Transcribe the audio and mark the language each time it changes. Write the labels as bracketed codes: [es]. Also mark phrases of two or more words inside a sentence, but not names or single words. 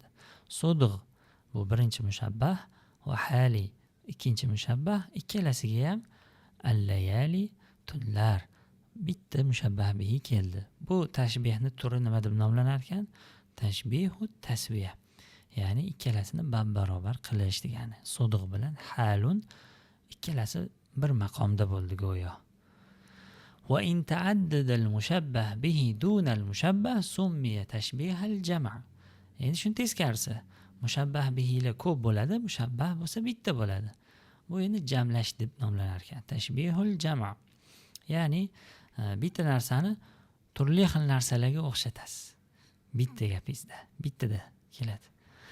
[uz] Sudgh bu birinchi mushabbah va hali ikkinchi mushabbah, ikkalasiga ham al-layali tunlar bitta mushabbah bihi keldi. Bu tashbihni turi nima deb nomlanar ekan? [ar] تشبيه تسوية. [uz] Ya'ni ikkalasini barobar qilish degani. Sudgh bilan halun ikkalasi bir maqomda bo'ldi go'yo. [ar] وإن تعدد المشبه به دون المشبه سمي تشبيه الجمع'. [uz] Endi shuni teskarisi. Mushabbah bihilar ko'p bo'ladi, mushabbah bo'lsa bitta bo'ladi. Bu endi jamlash deb nomlanar ekan. [ar] تشبيه الجمع'. [uz] Ya'ni bitta narsani turli xil narsalarga o'xshatasiz. Bitta gapingizda, bittada keladi.